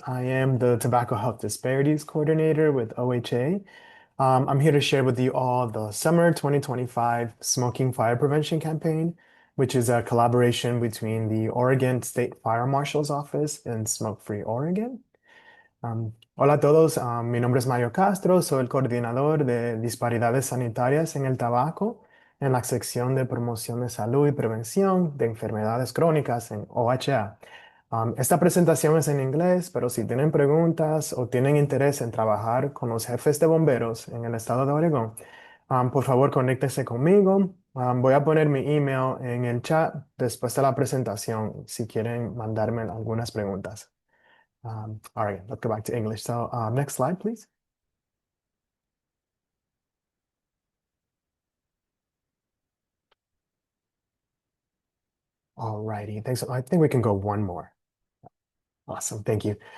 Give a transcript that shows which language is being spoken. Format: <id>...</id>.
<en>I am the Tobacco Health Disparities Coordinator with OHA. I'm here to share with you all the Summer 2025 Smoking Fire Prevention Campaign, which is a collaboration between the Oregon State Fire Marshal's Office and Smoke Free Oregon.</en> <es>Hola a todos, mi nombre es Mario Castro, soy el coordinador de disparidades sanitarias en el tabaco en la sección de promoción de salud y prevención de enfermedades crónicas en OHA. Esta presentación es en inglés, pero si tienen preguntas o tienen interés en trabajar con los jefes de bomberos en el estado de Oregón, por favor conéctense conmigo. Voy a poner mi email en el chat después de la presentación si quieren mandarme algunas preguntas.</es> <en>All right, let's go back to English. So next slide, please. All righty, thanks. I think we can go one more. Awesome, thank you.</en>